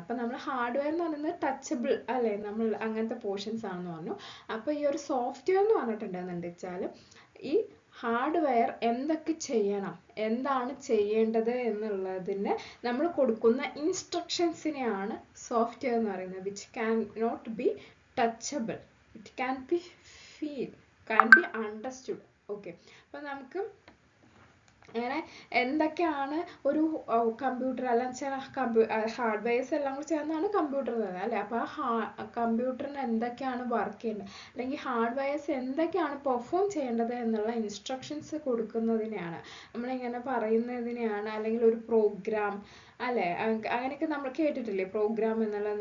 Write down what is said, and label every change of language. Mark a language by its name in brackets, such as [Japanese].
[Malayalam] അപ്പം നമ്മൾ ഹാർഡ്വെയർ എന്ന് പറയുന്നത് ടച്ചബിൾ അല്ലേ, നമ്മൾ അങ്ങനത്തെ പോർഷൻസ് ആണെന്ന് പറഞ്ഞു. അപ്പോൾ ഈ ഒരു സോഫ്റ്റ്വെയർ എന്ന് പറഞ്ഞിട്ടുണ്ടെന്ന് വെച്ചാൽ ഈ ഹാർഡ്വെയർ എന്തൊക്കെ ചെയ്യണം, എന്താണ് ചെയ്യേണ്ടത് എന്നുള്ളതിന് നമ്മൾ കൊടുക്കുന്ന ഇൻസ്ട്രക്ഷൻസിനെയാണ് സോഫ്റ്റ്വെയർ എന്ന് പറയുന്നത്. [English] Which can not be touchable, it can be feel, can be understood. [Malayalam] Okay, അപ്പോൾ നമുക്ക് അങ്ങനെ എന്തൊക്കെയാണ് ഒരു കമ്പ്യൂട്ടർ അല്ലെങ്കിൽ ഹാർഡ്വെയർസ് എല്ലാം കൂടി ചേർന്നാണ് കമ്പ്യൂട്ടർ തന്നെ അല്ലേ? അപ്പോൾ ആ കമ്പ്യൂട്ടറിന് എന്തൊക്കെയാണ് വർക്ക് ചെയ്യേണ്ടത് അല്ലെങ്കിൽ ഹാർഡ്വെയർസ് എന്തൊക്കെയാണ് പെർഫോം ചെയ്യേണ്ടത് എന്നുള്ള ഇൻസ്ട്രക്ഷൻസ് കൊടുക്കുന്നതിനെയാണ് നമ്മളിങ്ങനെ പറയുന്നതിനെയാണ്, അല്ലെങ്കിൽ ഒരു പ്രോഗ്രാം അല്ലേ, അങ്ങനെയൊക്കെ നമ്മൾ കേട്ടിട്ടില്ലേ പ്രോഗ്രാം എന്നുള്ളത്?